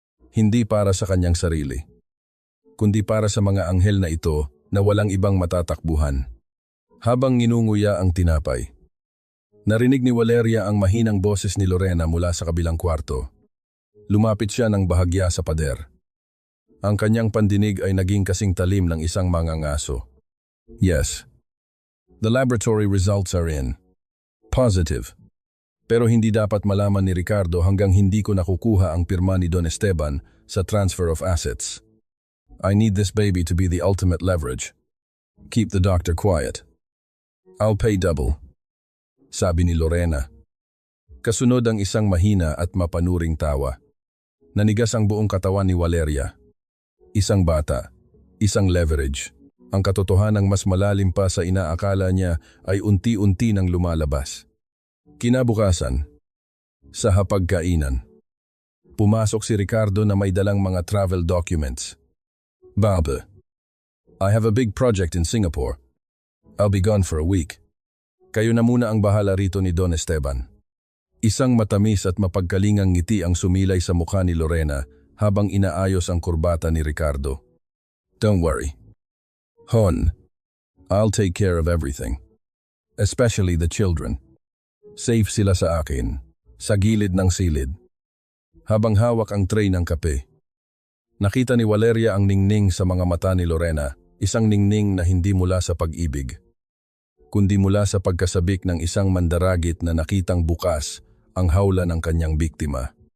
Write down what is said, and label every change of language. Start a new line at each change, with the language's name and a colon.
Filipino: Hindi para sa kanyang sarili, kundi para sa mga anghel na ito na walang ibang matatakbuhan. Habang nginunguya ang tinapay, narinig ni Valeria ang mahinang boses ni Lorena mula sa kabilang kwarto. Lumapit siya ng bahagya sa pader. Ang kanyang pandinig ay naging kasing talim ng isang mangangaso.
English: Yes, the laboratory results are in. Positive.
Filipino: Pero hindi dapat malaman ni Ricardo hanggang hindi ko nakukuha ang pirma ni Don Esteban sa transfer of assets.
English: I need this baby to be the ultimate leverage. Keep the doctor quiet. I'll pay double,
Filipino: sabi ni Lorena. Kasunod ang isang mahina at mapanuring tawa. Nanigas ang buong katawan ni Valeria. Isang bata, isang leverage. Ang katotohanang mas malalim pa sa inaakala niya ay unti-unti nang lumalabas. Kinabukasan, sa hapagkainan, pumasok si Ricardo na may dalang mga travel documents.
English: Bob, I have a big project in Singapore. I'll be gone for a week.
Filipino: Kayo na muna ang bahala rito ni Don Esteban. Isang matamis at mapagkalingang ngiti ang sumilay sa mukha ni Lorena habang inaayos ang kurbata ni Ricardo.
English: Don't worry. Hon, I'll take care of everything. Especially the children.
Filipino: Safe sila sa akin, sa gilid ng silid. Habang hawak ang tray ng kape, nakita ni Valeria ang ningning sa mga mata ni Lorena, isang ningning na hindi mula sa pag-ibig, kundi mula sa pagkasabik ng isang mandaragit na nakitang bukas ang hawla ng kanyang biktima.